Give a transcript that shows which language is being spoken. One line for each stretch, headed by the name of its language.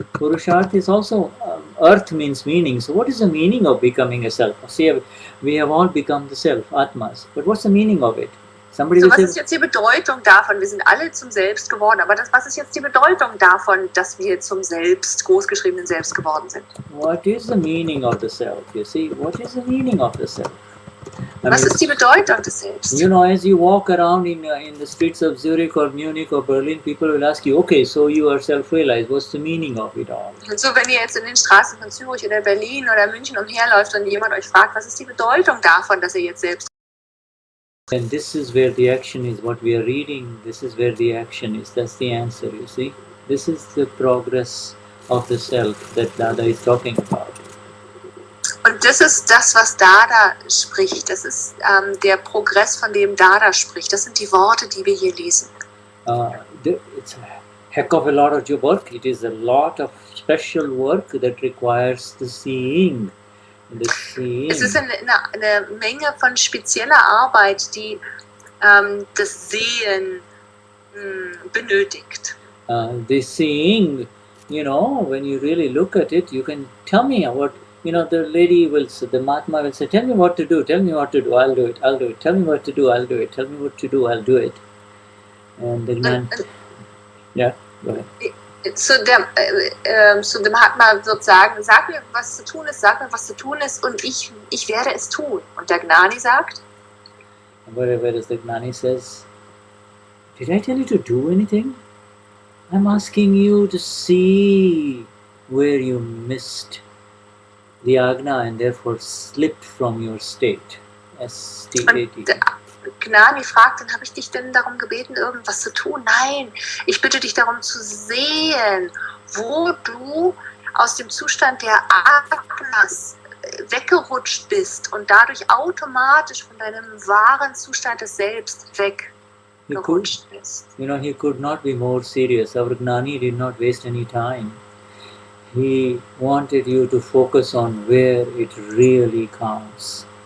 English: Purusharth is also, earth means meaning. So what is the meaning of becoming a self? See, we have all become the self, Atmas. But what's the meaning of it?
German: So, was ist jetzt die Bedeutung davon? Wir sind alle zum Selbst geworden, aber was ist jetzt die Bedeutung davon, dass wir zum Selbst, großgeschriebenen Selbst geworden sind?
English: What is the meaning of the self? You see, what is the meaning of the self?
German: Was ist die Bedeutung des Selbst?
English: You know, as you walk around in the streets of Zurich or Munich or Berlin, people will ask you, okay, so you are self-realized. What's the meaning of it all?
German: Und so, wenn ihr jetzt in den Straßen von Zürich oder Berlin oder München umherläuft und jemand euch fragt, was ist die Bedeutung davon, dass ihr jetzt selbst?
English: And this is where the action is, what we are reading, this is where the action is, that's the answer, you see. This is the progress of the self that Dada is talking about.
German: Und das ist das, was Dada spricht, das ist der Progress, von dem Dada spricht, das sind die Worte, die wir hier lesen.
English: It's a heck of a lot of your work, it is a lot of special work that requires the seeing.
German: Es ist eine Menge von spezieller Arbeit, die das Sehen benötigt.
English: The seeing, you know, when you really look at it, you can tell me what, you know, the lady will say, the Mahatma will say, tell me what to do, I'll do it, tell me what to do, I'll do it, tell me what to do, I'll do it. And the man, yeah, go ahead.
German: So der Mahatma wird sagen, sag mir, was zu tun ist, und ich werde es tun. Und der Gnani sagt,
English: whereas the Gnani says, did I tell you to do anything? I'm asking you to see where you missed the Agna and therefore slipped from your state. S-T-A-T.
German: Gnani fragt, dann habe ich dich denn darum gebeten, irgendwas zu tun? Nein, ich bitte dich darum zu sehen, wo du aus dem Zustand der Agnas weggerutscht bist und dadurch automatisch von deinem wahren Zustand des Selbst weggerutscht bist.
English: You know, he could not be more serious. Our Gnani did not waste any time. He wanted you to focus on where it really counts.